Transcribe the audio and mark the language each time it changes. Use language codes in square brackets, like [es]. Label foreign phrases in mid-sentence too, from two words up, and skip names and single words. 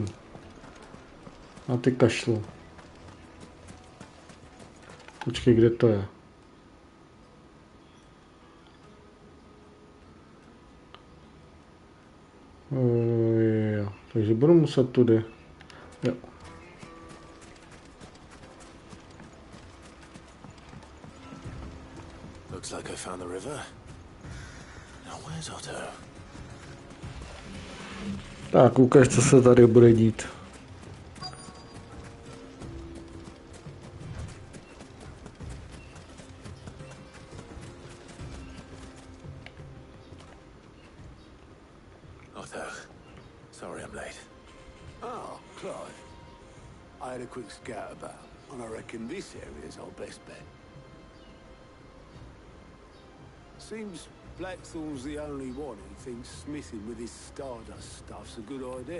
[cs] Na ty kašlu. Počkej, kde to je? Jo, takže budu muset tudy. Jo. [en] Looks like I found the river. Now where's Otto? [cs] Tak, ukaž, co se tady bude dít. [en] Otto, sorry I'm late. Oh, Clive. I had a quick scout about, and I reckon this area's our best bet. Seems Blackthorn's the only one who thinks smithing with his Stardust stuff's a good idea.